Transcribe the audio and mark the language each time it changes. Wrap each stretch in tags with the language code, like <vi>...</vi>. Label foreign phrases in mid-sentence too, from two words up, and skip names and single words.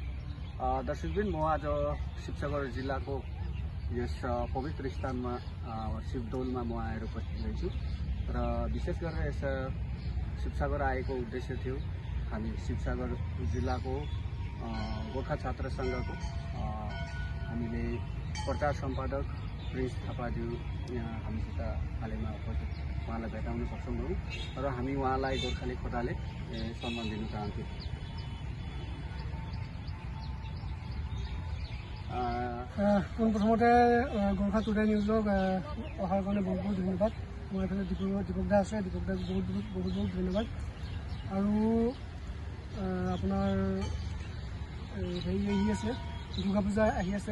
<ne>दर्शकबिन म आज शिवसागर जिल्लाको यस पवित्र स्थानमा शिवदौलमा म आएर उपस्थित छु र विशेष गरेर यस शिवसागर आएको उद्देश्य थियो हामी शिवसागर जिल्लाको गोर्खा छात्र संघको हामीले प्रचार सम्पादक प्रिन्स थापाज्यू यहाँ हामीसित हालैमा उपस्थित उहाँलाई भेटाउन सक्षम भयौँ र हामी उहाँलाई गोर्खाली खोटाले सम्मान दिन चाहन्छु।</ne> <as>পোনপ্ৰথমতে গোৰ্খা টুডে নিউজক অহাৰ কাৰণে বহুত বহুত ধন্যবাদ। মই এইফালে দীপক দা আছে, দীপক দাক বহুত বহুত ধন্যবাদ। আৰু আপোনাৰ হেৰি আহি আছে, দুৰ্গা পূজা আহি আছে।</as>